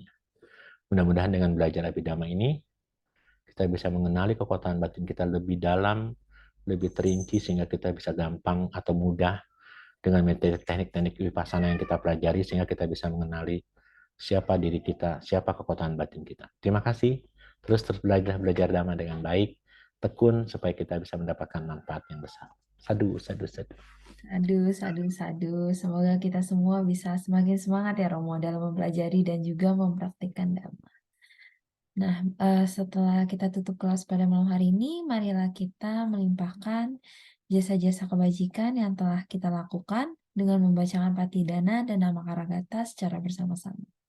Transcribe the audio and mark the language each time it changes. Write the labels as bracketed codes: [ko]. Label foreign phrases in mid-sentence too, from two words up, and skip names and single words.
[id] Mudah-mudahan dengan belajar Abhidhamma ini, kita bisa mengenali kekuatan batin kita lebih dalam, lebih terinci, sehingga kita bisa gampang atau mudah dengan metode teknik-teknik vipassana yang kita pelajari, sehingga kita bisa mengenali siapa diri kita, siapa kekuatan batin kita. Terima kasih. Terus belajar Dhamma dengan baik, tekun, supaya kita bisa mendapatkan manfaat yang besar. Sadu, sadu, sadu. Aduh, sadu, sadu. Semoga kita semua bisa semakin semangat ya Romo dalam mempelajari dan juga mempraktikkan Dhamma. Nah, setelah kita tutup kelas pada malam hari ini, marilah kita melimpahkan jasa-jasa kebajikan yang telah kita lakukan dengan membacakan Patidana dan Nama Karagata secara bersama-sama.